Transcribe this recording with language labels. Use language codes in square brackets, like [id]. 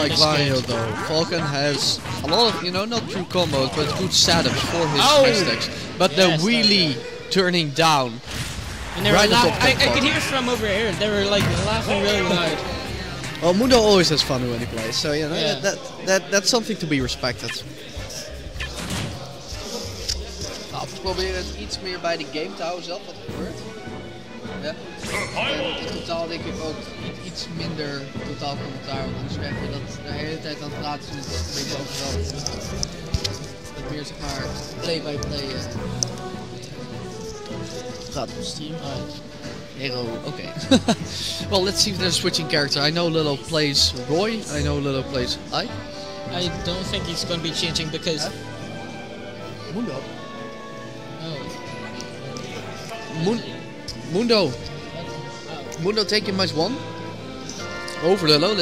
[en] Unlike Wario though, Falcon has a lot of, you know, not true combos, but good setups for his hashtags. But the wheelie turning down. And they were I could hear from over here, they were like laughing really loud. Well, MUNDO always has fun when he plays, so you know, that's something to be respected. [nl] Probeer het iets meer bij de game te houden zelf, wat gebeurt. Ja. En in totaal denk ik ook iets minder totaal commentaar. Want anders merk je dat de hele tijd aan het praten is een beetje overal. Dat meer zeg maar play-by-play gaat op stream. [en] Hero, okay. Well, let's see if they're switching character. I know LuLLo plays Roy. I know LuLLo plays Ike. I don't think he's going to be changing because... Mundo. Oh. Mundo. Mundo taking match 1 over LuLLo.